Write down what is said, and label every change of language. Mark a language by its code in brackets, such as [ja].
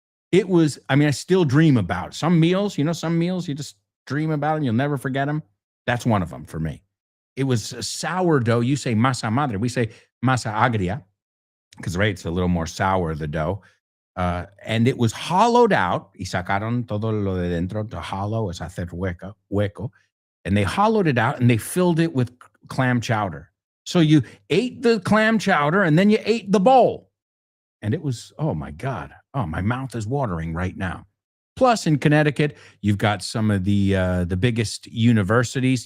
[en] It was, I still dream about it. Some meals you just dream about and you'll never forget them. That's one of them for me. It was a sourdough. You say masa madre. We say masa agria because, right, it's a little more sour, the dough. And it was hollowed out. [es] Y sacaron todo lo de dentro. To hollow es hacer hueco. [en] And they hollowed it out and they filled it with clam chowder. So you ate the clam chowder and then you ate the bowl. And it was, oh my God. Oh, my mouth is watering right now. Plus, in Connecticut, you've got some of the biggest universities.